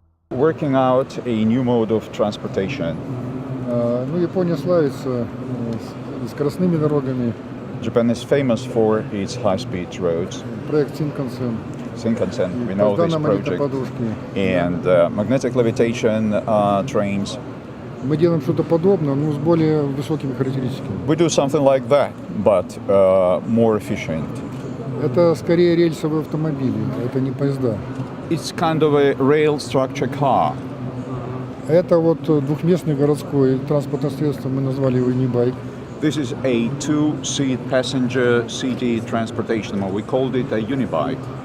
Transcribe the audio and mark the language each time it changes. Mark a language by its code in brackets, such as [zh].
[en] working out a new mode of transportation. [ru] Ну, Япония славится скоростными дорогами. [en] Japan is famous for its high-speed roads. [ru] Проект Shinkansen. [en] We know this project. And magnetic levitation trains. [ru] Мы делаем что-то подобное, но с более высокими характеристиками. [en] We do something like that, but more efficient. [ru] Это скорее рельсовые автомобили, это не поезда. [en] It's kind of a rail structure car. [ru] Это вот двухместный городской транспортное средство, мы назвали его e-bike. [en] This is a two-seat passenger city transportation, or we called it a unibike.